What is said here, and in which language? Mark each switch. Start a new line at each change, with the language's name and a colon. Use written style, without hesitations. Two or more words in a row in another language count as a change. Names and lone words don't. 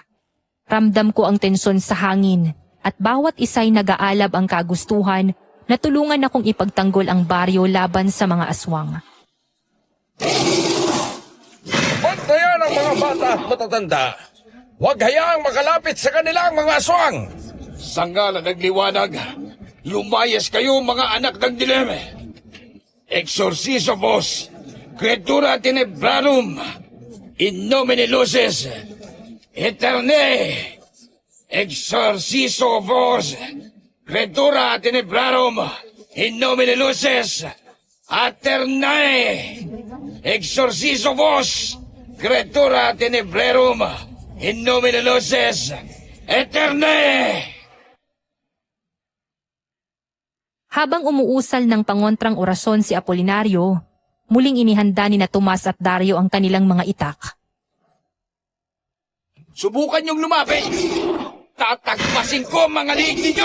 Filipino: Ramdam ko ang tensyon sa hangin at bawat isa'y nag-aalab ang kagustuhan na tulungan akong ipagtanggol ang baryo laban sa mga aswang. Bantayan ang mga bata at matatanda. Huwag hayaang makalapit sa kanilang mga aswang. Sa ngalan ng liwanag, lumayas kayo mga anak ng dileme.
Latin: Exorciso vos, creatura tenebrarum, in nomine luces, eterne. Exorciso vos, creatura tenebrarum, in nomine luces, aternae. Exorciso vos, creatura tenebrerum, in nomine luces, eterne.
Filipino: Habang umuusal ng pangontrang orasyon si Apolinario, muling inihanda ni na Tomas at Dario ang kanilang mga itak. Subukan niyong lumapit. Tatagpasin ko mga liig ninyo.